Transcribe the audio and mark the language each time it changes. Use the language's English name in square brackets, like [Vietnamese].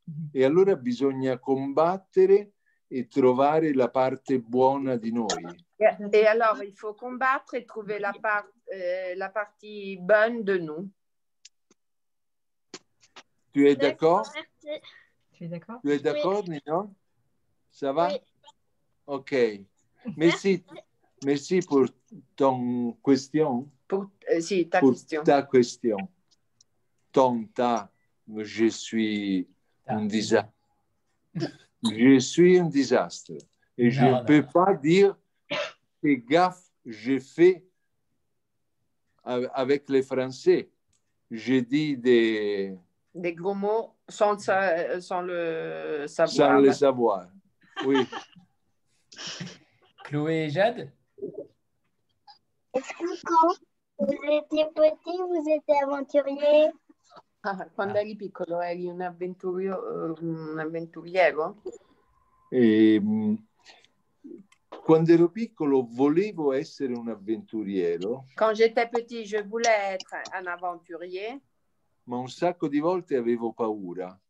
[Italian] E allora bisogna combattere e trovare la parte buona di noi. [French] Et alors, il faut combattre et trouver la partie bonne de nous. Tu es d'accord? Tu es d'accord? Tu es d'accord, Nino? Ça va? Oui. Ok. Merci pour ton question. Si, ta Pour question. ta question. Je suis un désastre. Je suis un désastre. Et je ne peux pas dire que gaffe j'ai fait avec les Français. Je dis des gros mots sans le savoir. Sans le savoir, oui. Chloé et Jade? Est-ce que quand vous étiez petit, vous étiez aventurier? [Italian] Quando eri piccolo eri un avventuriero? Quando ero piccolo volevo essere un avventuriero. [French] Quand j'étais petit, je voulais être un aventurier. [Italian] Ma un sacco di volte avevo paura.